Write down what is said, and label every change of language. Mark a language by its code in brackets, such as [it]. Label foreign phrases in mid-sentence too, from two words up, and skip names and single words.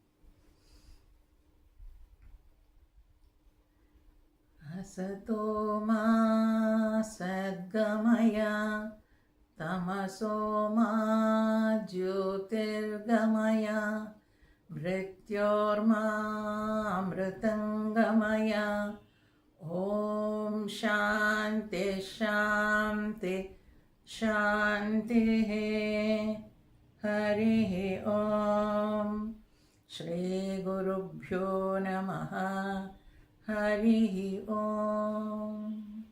[sa] ಅಸತೋ ಮಾ ಸದ್ಗಮಯ ತಮಸೋ ಮಾ ಜ್ಯೋತಿರ್ಗಮಯ ಮೃತ್ಯೋರ್ಮಾ ಅಮೃತಂಗಮಯ. ಓಂ ಶಾಂತಿ ಶಾಂತಿ ಶಾಂತಿಃ. ಹರಿ ಓಂ. ಶ್ರೀ ಗುರುಭ್ಯೋ ನಮಃ. ಹರಿ ಓಂ.